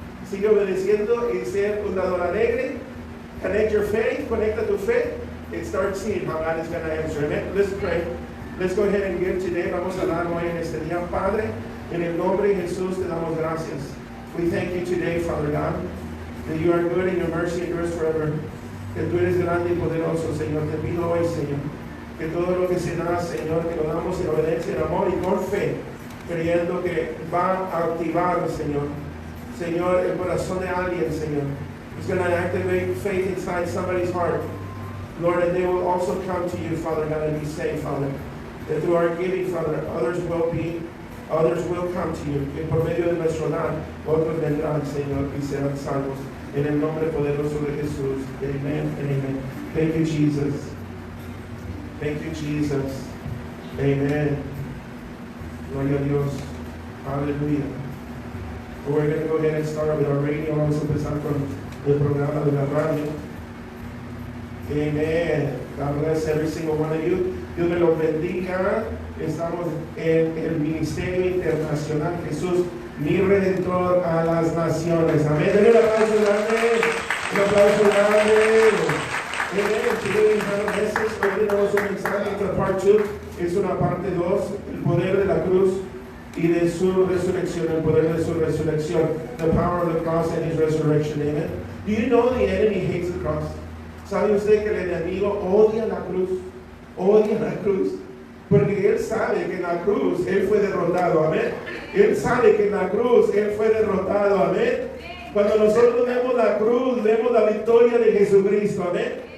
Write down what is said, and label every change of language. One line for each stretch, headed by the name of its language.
Spanish: Sigue obedeciendo y ser un dador alegre.
English: Connect your faith,
Spanish: conecta tu fe,
English: and start seeing how God is going to answer. Amen. Let's pray. Let's go ahead and give today.
Spanish: Vamos a dar hoy en este día, Padre. En el nombre de Jesús te damos gracias.
English: We thank you today, Father God, that you are good and your mercy endures forever.
Spanish: Que tú eres grande y poderoso, Señor. Te pido hoy, Señor, que todo lo que se da, Señor, que lo damos en obediencia, en amor y con fe, creyendo que va a activar, Señor, el corazón de alguien, Señor.
English: It's going to activate faith inside somebody's heart, Lord, and they will also come to you, Father God, and be saved, Father. That through our giving, Father, others will come to you.
Spanish: Que por medio de nuestro dar, otros vendrán, Señor, y serán salvos. En el nombre poderoso de Jesús.
English: Amen and amen. Thank you, Jesus. Thank you, Jesus. Amen.
Spanish: Gloria a Dios.
English: Hallelujah. We're going to go ahead and start with our radio.
Spanish: Vamos a empezar con el programa de la radio.
English: Amen. God bless every single one of you.
Spanish: Dios me los bendiga. Estamos en el Ministerio Internacional Jesús, mi Redentor a las Naciones. Amén. Denle un aplauso grande. Un aplauso grande. Amen. Hoy tenemos un mensaje, esta parte 2. Es una parte 2. El poder de la cruz y de su resurrección. El poder de su resurrección.
English: The power of the cross and His resurrection. Amen. Do you know the enemy hates the cross?
Spanish: ¿Sabe usted que el enemigo odia la cruz? Odia la cruz. Porque Él sabe que en la cruz Él fue derrotado, amén. Él sabe que en la cruz Él fue derrotado, amén. Cuando nosotros vemos la cruz, vemos la victoria de Jesucristo, amén.